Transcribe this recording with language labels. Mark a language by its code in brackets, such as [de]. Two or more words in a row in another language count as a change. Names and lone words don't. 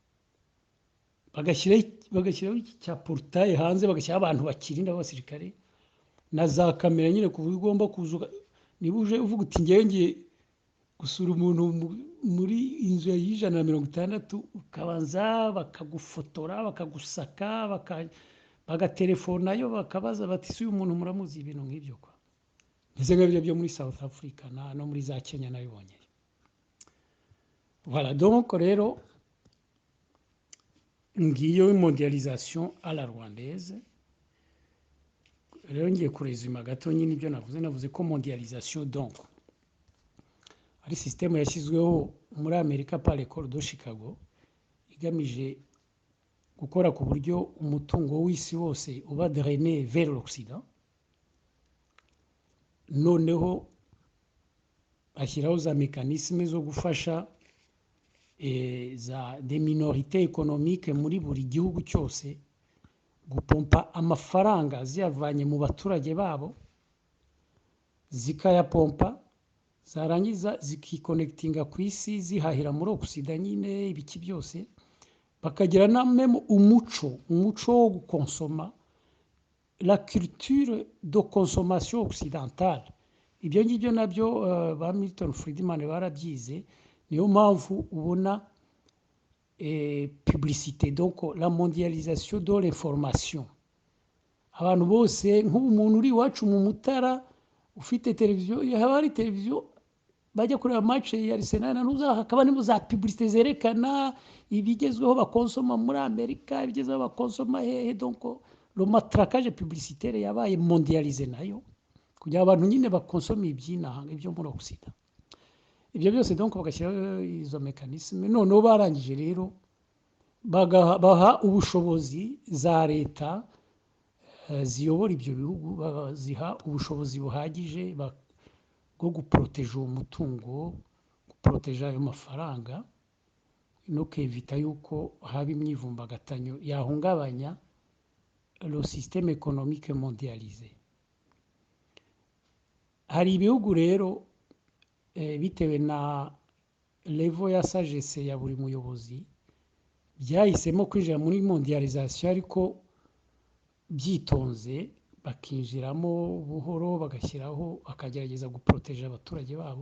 [rw] bagashyiraho iki cya portail hanze bagashyiraho abantu bakirinda abasirikare na za kamera nyine ku buryo ugomba kuzuka niba uje uvuga uti ngiye gusura umuntu muri inzu ya 160 ukabanza bakagufotora bakagusaka bagatelefona yo bakabaza bati si uyu muntu muramuzi ibintu nk'ibyo kwa ndetse nk'ibyo byo muri South Africa no muri za Kenya nabibonye. [fr] Voilà donc [rw] rero ngiyo [fr] mondialisation à la rwandaise [rw] rero ngiye kurezima gato nyine ibyo navuze ko mondialisation donc ari système yashyizweho muri Amerika [fr] par l'école de Chicago [rw] igamije gukora ku buryo umutungo w'isi wose uba [fr] drainé vers l'Occident [rw] noneho ashyiraho za mécanismes zo gufasha [fr] des minorités économiques [rw] muri buri gihugu cyose gupompa amafaranga ziyavanye mu baturage babo zikayapompa zarangiza zikiconnectinga ku isi zihahira muri Occident nyine ibiki byose bakagira na même umuco wo gukonsoma [fr] la culture de consommation occidentale [rw] ibyo ngibyo nabyo ba Milton Friedman barabyize niyo mpamvu ubona [fr] publicité donc la mondialisation de l'information [rw] abantu bose nk'umuntu uri iwacu mu Mutara ufite televiziyo haba hari televiziyo bajya kureba match ya Arsenal hakaba ni za publicité zerekana ibigezweho bakonsoma muri Amerika ibigezweho bakonsoma hehe [fr] donc le matraquage publicitaire [rw] yabaye mondialisé nayo kugira abantu nyine bakonsoma iby'inaha ibyo muri Occident ibyo byose donc bagashyiraho izo mécanisme noneho barangije rero baha ubushobozi za leta ziyobora ibyo bihugu baziha ubushobozi buhagije bwo guproteja uwo mutungo guproteja ayo mafaranga no kwevita yuko haba imyivumbagatanyo yahungabanya [fr] le système économique mondialisé. [rw] Hari ibihugu rero bitewe na level ya sagesse ya buri muyobozi byahisemo kwinjira muri mondialisation ariko byitonze bakinjiramo buhoro bagashyiraho akagerageza guproteja abaturage babo.